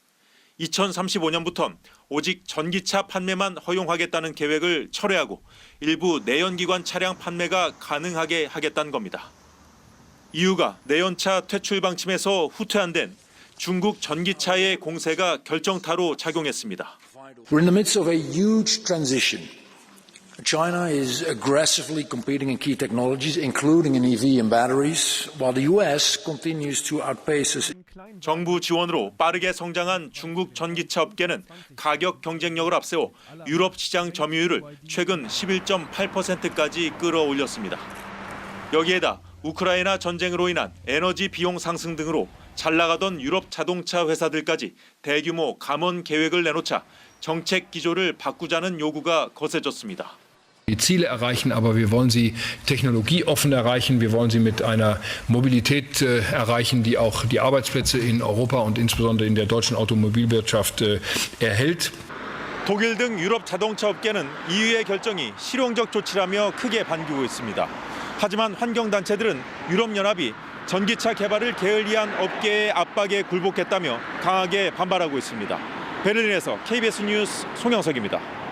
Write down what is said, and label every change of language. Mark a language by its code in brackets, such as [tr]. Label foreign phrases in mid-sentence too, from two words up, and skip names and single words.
[ko] 2035년부터 오직 전기차 판매만 허용하겠다는 계획을 철회하고 일부 내연기관 차량 판매가 가능하게 하겠다는 겁니다. EU가 내연차 퇴출 방침에서 후퇴한 데는 중국 전기차의 공세가 결정타로 작용했습니다. [en] We're in the midst of a huge transition. China is aggressively competing in key technologies, including in EV and batteries, while the US continues to outpace us. [ko] 정부 지원으로 빠르게 성장한 중국 전기차 업계는 가격 경쟁력을 앞세워 유럽 시장 점유율을 최근 11.8%까지 끌어올렸습니다. 여기에다 우크라이나 전쟁으로 인한 에너지 비용 상승 등으로 잘 나가던 유럽 자동차 회사들까지 대규모 감원 계획을 내놓자 정책 기조를 바꾸자는 요구가 거세졌습니다. [de] Die Ziele erreichen, aber wir wollen sie technologieoffen erreichen. Wir wollen sie mit einer Mobilität erreichen, die auch die Arbeitsplätze in Europa und insbesondere in der deutschen Automobilwirtschaft erhält. [ko] 독일 등 유럽 자동차 업계는 EU의 결정이 실용적 조치라며 크게 반기고 있습니다. 하지만 환경단체들은 유럽연합이 전기차 개발을 게을리한 업계의 압박에 굴복했다며 강하게 반발하고 있습니다. 베를린에서 KBS 뉴스 송영석입니다.